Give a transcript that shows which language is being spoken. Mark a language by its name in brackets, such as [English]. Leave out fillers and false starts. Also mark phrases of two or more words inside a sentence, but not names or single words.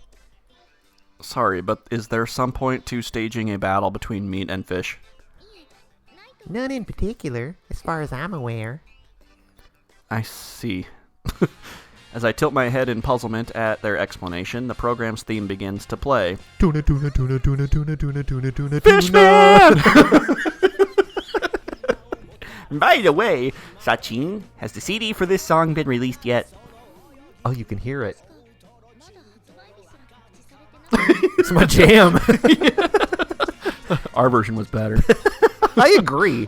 [English] Sorry, but is there some point to staging a battle between meat and fish? None in particular, as far as I'm aware. I see. As I tilt my head in puzzlement at their explanation, the program's theme begins to play. Tuna, tuna, tuna, tuna, tuna, tuna, tuna, tuna, Fishman! By the way, Sachin, has the CD for this song been released yet? Oh, you can hear it. It's my jam. Our version was better. I agree.